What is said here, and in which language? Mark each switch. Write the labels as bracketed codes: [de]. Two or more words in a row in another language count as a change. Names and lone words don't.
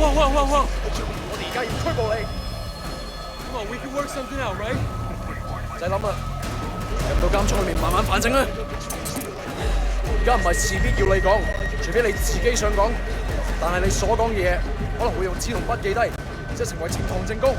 [yue] 我哋而家要拘捕你。 [en] Come on, we can work something out, right？ [yue] 唔使諗啦，入到監倉裏面慢慢反省啦。而家唔係事必要你講，除非你自己想講。但係你所講嘅嘢可能會用紙同筆記低，即係成為呈堂證供。